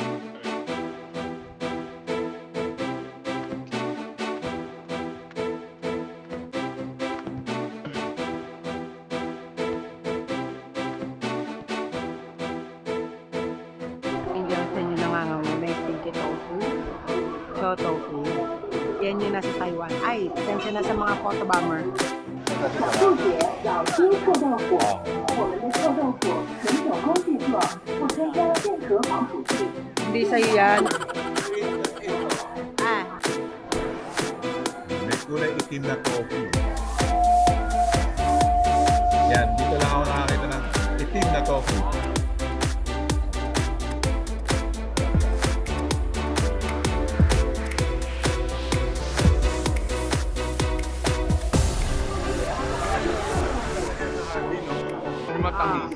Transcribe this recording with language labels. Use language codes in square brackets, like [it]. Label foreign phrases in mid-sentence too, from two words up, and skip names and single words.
[tl] Hindi ako sa inyo nangangamoy, may [en] stinky tofu. [tl] Cho tofu. Yan yung nasa Taiwan. Ay, pasensya na sa mga [en] photo bomber. [zh] 速解咬金臭豆腐，我们的臭豆腐纯手工制作，不添加任何防腐剂。 [tl] Hindi sa'yo yan. Ah, May kulay itim na tofu. Yan, dito lang ako nakakita ng itim na tofu. Matamis.